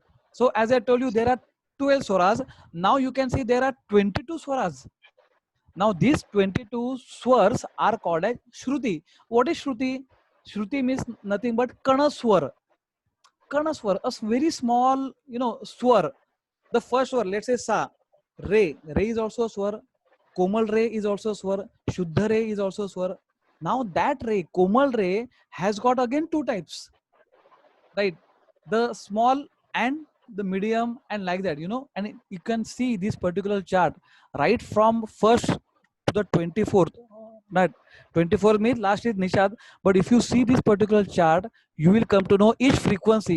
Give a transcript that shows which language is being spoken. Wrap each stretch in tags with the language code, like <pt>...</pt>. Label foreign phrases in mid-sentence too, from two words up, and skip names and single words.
<en>So as I told you, there are 12 swaras. Now you can see there are 22 swaras. Now these 22 swars are called as shruti. What is shruti? Shruti means nothing but kanaswar. Kanaswar, a very small, swar. The first swar, let's say sa, re. Re is also a swar. Komal re is also a swar. Shuddha re is also a swar. Now that re, komal re, has got again two types, right? The small and the medium, and like that, and you can see this particular chart right from first to the 24th. Not 24th means last is Nishad, but if you see this particular chart, you will come to know each frequency.</en>